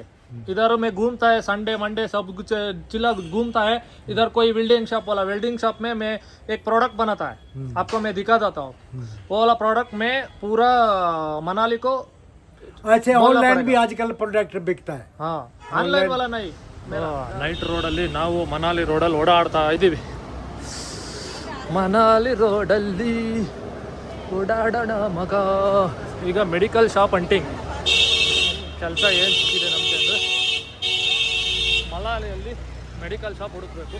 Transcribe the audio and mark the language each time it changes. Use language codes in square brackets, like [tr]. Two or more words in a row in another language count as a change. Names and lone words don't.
[hi] इधर में घूमता है, संडे मंडे सब कुछ चिल्ला घूमता है। इधर कोई [en] welding shop [hi] वाला, [en] welding shop [hi] में मैं एक प्रोडक्ट बनाता है, आपको मैं दिखा देता हूँ। वो वाला प्रोडक्ट में पूरा मनाली को, ऐसे ऑनलाइन भी आजकल प्रोडक्ट बिकता है। हाँ ಆನ್ಲೈನ್ वाला नहीं। [kn] ನೈಟ್ ರೋಡಲ್ಲಿ ನಾವು ಮನಾಲಿ ರೋಡಲ್ಲಿ ಓಡಾಡ್ತಾ ಇದ್ದೀವಿ. ಮನಾಲಿ ರೋಡಲ್ಲಿ ಓಡಾಡೋಣ ಮಗ. ಈಗ [en] medical shop hunting [kn] ಕೆಲಸ ಏನು ಸಿಕ್ಕಿದೆ ನಮಗೆ ಅಂದರೆ, ಮನಾಲಿಯಲ್ಲಿ [en] medical shop [kn] ಹುಡುಕಬೇಕು.